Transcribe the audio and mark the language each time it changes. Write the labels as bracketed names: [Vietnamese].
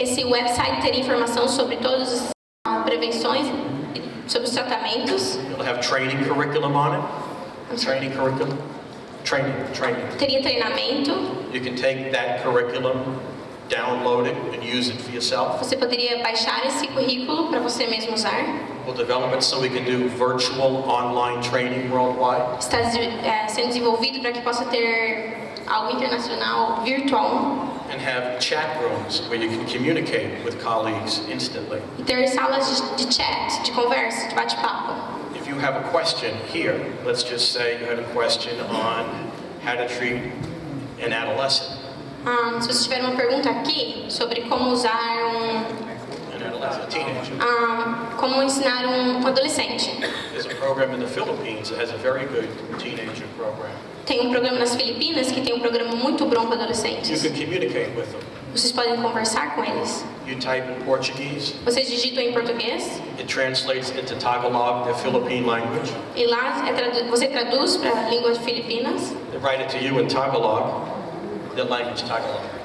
[Portuguese] Esse website teria informação sobre todas as prevenções, sobre os tratamentos. [English] It'll have training curriculum on it. Training curriculum. Training. [Portuguese] Teria treinamento. [English] You can take that curriculum, download it, and use it for yourself. [Portuguese] Você poderia baixar esse currículo para você mesmo usar. [English] We'll develop it so we can do virtual online training worldwide. [Portuguese] Está sendo desenvolvido para que possa ter algo internacional virtual. [English] And have chat rooms where you can communicate with colleagues instantly. [Portuguese] E ter salas de chat, de conversa, de bate-papo. [English] If you have a question here, let's just say you had a question on how to treat an adolescent. [Portuguese] Se você tiver uma pergunta aqui sobre como usar [English] An adolescent, a teenager. [Portuguese] como ensinar um adolescente. [English] There's a program in the Philippines that has a very good teenager program. [Portuguese] Tem um programa nas Filipinas que tem um programa muito bom para [English] You [Portuguese] adolescentes. [English] can communicate with them. [Portuguese] Vocês podem conversar com eles. [English] You type in Portuguese, [Portuguese] Vocês digitam em português [English] it translates into Tagalog, the Philippine language. [Portuguese] e lá você traduz para a língua de Filipinas. [English] They write it to you in Tagalog, the language Tagalog.